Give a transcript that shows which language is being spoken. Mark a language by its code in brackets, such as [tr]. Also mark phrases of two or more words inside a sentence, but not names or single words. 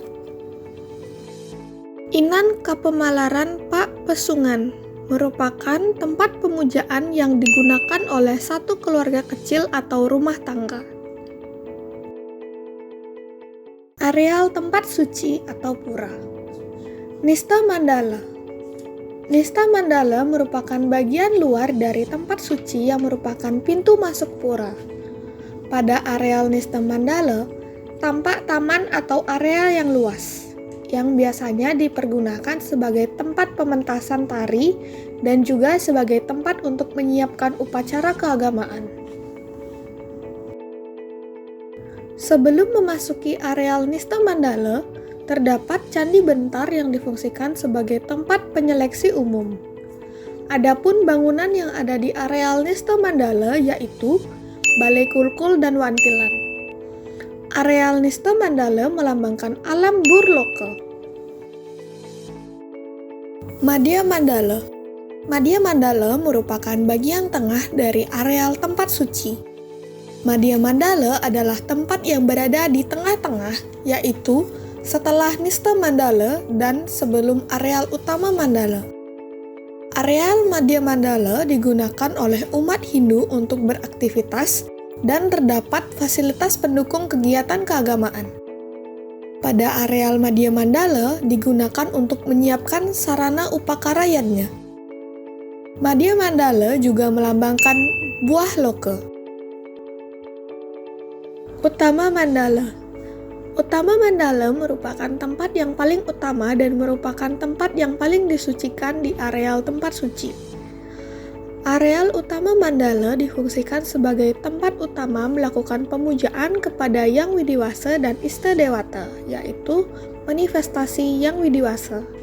[id] Inan Kapemalaran Pak Pesungan merupakan tempat pemujaan yang digunakan oleh satu keluarga kecil atau rumah tangga. Areal tempat suci atau pura. Nista Mandala. Nista Mandala merupakan bagian luar dari tempat suci yang merupakan pintu masuk pura. Pada areal Nista Mandala, tampak taman atau area yang luas, yang biasanya dipergunakan sebagai tempat pementasan tari dan juga sebagai tempat untuk menyiapkan upacara keagamaan. Sebelum memasuki areal Nista Mandala, terdapat Candi Bentar yang difungsikan sebagai tempat penyeleksi umum. Adapun bangunan yang ada di areal Nista Mandala yaitu Balai Kulkul dan Wantilan. Areal Nista Mandala melambangkan alam Burloka. Madya Mandala. Madya Mandala merupakan bagian tengah dari areal tempat suci. Madya Mandala adalah tempat yang berada di tengah-tengah, yaitu setelah Nista Mandala dan sebelum areal utama Mandala. Areal Madya Mandala digunakan oleh umat Hindu untuk beraktivitas dan terdapat fasilitas pendukung kegiatan keagamaan. Pada areal Madya Mandala digunakan untuk menyiapkan sarana upakarayanya. Madya Mandala juga melambangkan buah loka. Utama Mandala. Utama Mandala merupakan tempat yang paling utama dan merupakan tempat yang paling disucikan di areal tempat suci. Areal utama Mandala difungsikan sebagai tempat utama melakukan pemujaan kepada Yang Widiwasa dan Istadewata, yaitu manifestasi Yang Widiwasa.